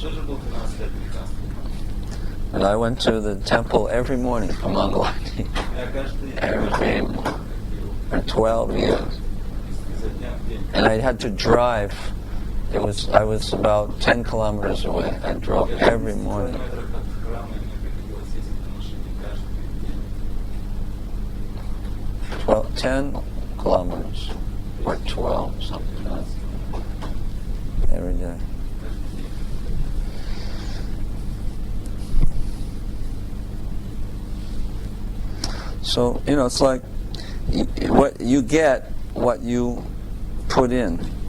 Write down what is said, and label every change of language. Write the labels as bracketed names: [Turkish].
[Russian] Тоже был 12 лет грехастом. [English] And I went to the temple every morning for Mangalati. [Russian] Я каждый [English] Every morning for 12 years. [Russian] изо дня в день. [English] And I had to drive. I was about 10 kilometers away. I drove every morning. [Russian] Километров от храма, и мне приходилось ездить на машине каждый день. [English] 10 kilometers or 12, something like that, every day. So, it's like what you get, what you put in.